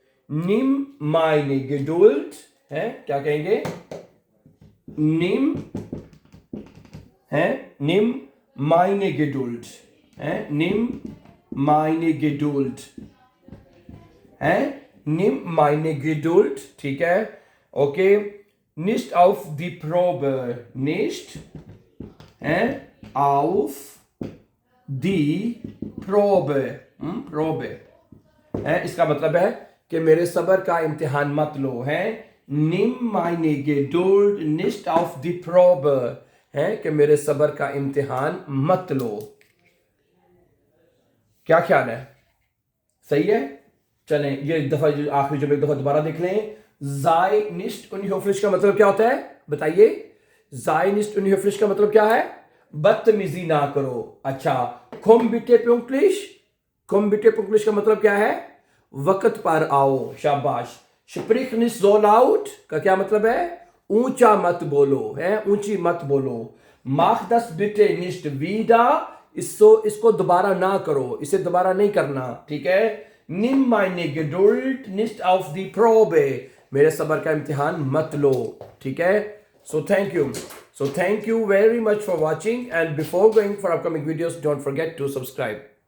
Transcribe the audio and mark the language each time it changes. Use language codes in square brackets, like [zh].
[hi] निम मायने गेडुल्ट, है क्या कहेंगे, निम है निम मायने गेडुल्ट, है निम मायने गेडुल्ट, है निम मायने गेडुल्ट, ठीक है okay. निस्ट of the probe, निस्ट [de] auf die Probe. Probe. [hi] इसका मतलब है कि मेरे सब्र का इम्तिहान मत लो. [de] Nimm meine Geduld nicht auf die Probe. [hi] कि मेरे सब्र का इम्तिहान मत लो. क्या ख्याल है? सही है? चलें, ये दफा आखिरी जब एक दफा दोबारा देख लें. [de] Sei nicht unhöflich [hi] का मतलब क्या होता है? बताइए. [de] Sei nicht unhöflich [hi] का मतलब क्या है? बदतमीजी ना करो. [de] अच्छा, komm bitte pünktlich. komm bitte pünktlich [hi] का मतलब क्या है? वक्त पर आओ. शाबाश. [de] Sprich nicht so laut [hi] का क्या मतलब है? ऊंचा मत बोलो. ऊंची मत बोलो. [de] Mach das bitte nicht wieder. [hi] इसको दोबारा ना करो. इसे दोबारा नहीं करना. ठीक है? [de] Nimm meine Geduld nicht auf die Probe. [hi] मेरे सब्र का इम्तिहान मत लो. ठीक है? [en] So thank you very much for watching, and before going for upcoming videos, don't forget to subscribe.